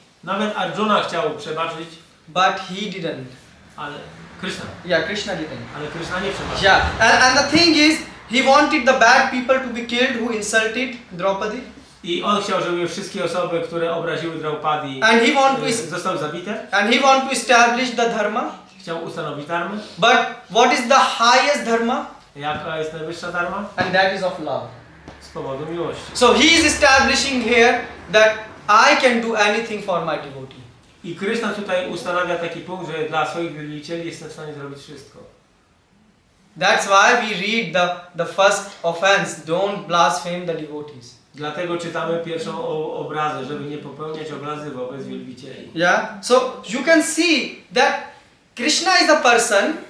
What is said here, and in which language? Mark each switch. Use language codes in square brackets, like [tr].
[pl] Nawet Arjuna chciał przebaczyć, [en] but he didn't. [pl] ale Kryszna. [en] Yeah, Krishna didn't. [pl] Ale Kryszna nie przebaczył. [en] Yeah, and the thing is, he wanted the bad people to be killed who insulted Draupadi. [pl] I on chciał, żeby wszystkie osoby, które obraziły Draupadi, [en] And he want to [pl] zostały zabite. [en] and he want to establish the dharma. [pl] Chciał ustanowić dharmę. [en] But what is the highest dharma? [pl] Jaka jest najwyższa dharma? [en] And that is of love. [pl] Z powodu miłości. [en] So he is establishing here that I can do anything for my devotee. [pl] I Kryszna tutaj ustanawia taki punkt, że dla swoich wielbicieli jestem w stanie zrobić wszystko. [en] That's why we read the first offense, don't blaspheme the devotees. [pl] Dlatego czytamy pierwszą obrazę, żeby nie popełniać obrazy wobec wielbicieli. [en] Yeah, so you can see that Krishna is a person